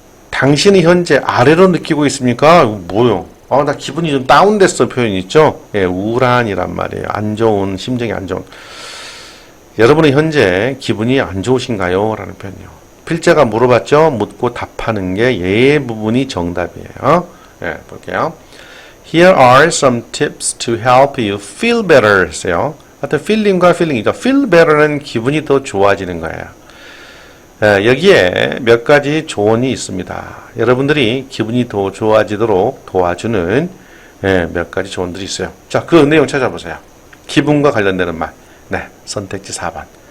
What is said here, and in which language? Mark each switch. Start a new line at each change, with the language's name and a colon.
Korean: 당신이 현재 아래로 느끼고 있습니까? 뭐요? 나 기분이 좀 다운됐어 표현이 있죠? 우울한이란 말이에요. 안 좋은, 심정이 안 좋은. 여러분은 현재 기분이 안 좋으신가요? 라는 표현이요. 필자가 물어봤죠? 묻고 답하는 게 예 부분이 정답이에요. 볼게요.
English: Here are some tips to help you feel better
Korean: 했어요. 하여튼 feeling과 feeling이죠. feel better는 기분이 더 좋아지는 거예요. 여기에 몇 가지 조언이 있습니다. 여러분들이 기분이 더 좋아지도록 도와주는 몇 가지 조언들이 있어요. 자, 그 내용 찾아보세요. 기분과 관련되는 말. 선택지 4번.